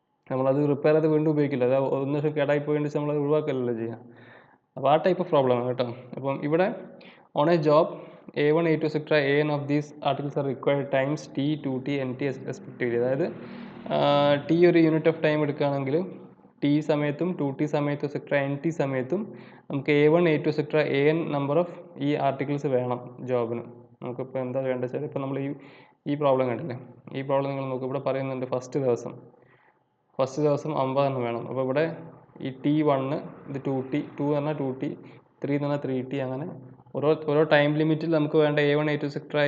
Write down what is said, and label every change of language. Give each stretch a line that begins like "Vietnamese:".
Malayalam: നമ്മളത് റിപ്പയർ ചെയ്ത് വീണ്ടും ഉപയോഗിക്കില്ല, അത് ഒന്ന് കേടായി പോയിട്ട് നമ്മൾ ഒഴിവാക്കലല്ലോ ചെയ്യുക. അപ്പോൾ ആ ടൈപ്പ് ഓഫ് പ്രോബ്ലമാണ് കേട്ടോ. അപ്പം ഇവിടെ
English: on a job
Malayalam: A1, A2, etc.
English: AN of these articles are required times T, 2T, NT respectively.
Malayalam: അതായത് T ഒരു യൂണിറ്റ് ഓഫ് ടൈം എടുക്കുകയാണെങ്കിൽ T സമയത്തും 2T സമയത്തും etc. NT സമയത്തും നമുക്ക് A1, A2, etc. AN number of ഈ articles വേണം ജോബിന്. നമുക്കിപ്പോൾ എന്താ വേണ്ടത് വെച്ചാൽ, ഇപ്പോൾ നമ്മൾ ഈ പ്രോബ്ലം കണ്ടില്ലേ, ഈ പ്രോബ്ലം നിങ്ങൾ നോക്കുക. ഇവിടെ പറയുന്നുണ്ട് ഫസ്റ്റ് ദിവസം 50 വേണം. അപ്പോൾ ഇവിടെ ഈ T1 ഇത് 2T, 2 എന്ന് പറഞ്ഞാൽ 2T, 3 എന്ന് പറഞ്ഞാൽ 3T, അങ്ങനെ ഓരോ ടൈം ലിമിറ്റിൽ നമുക്ക് വേണ്ട A1, A2, etc.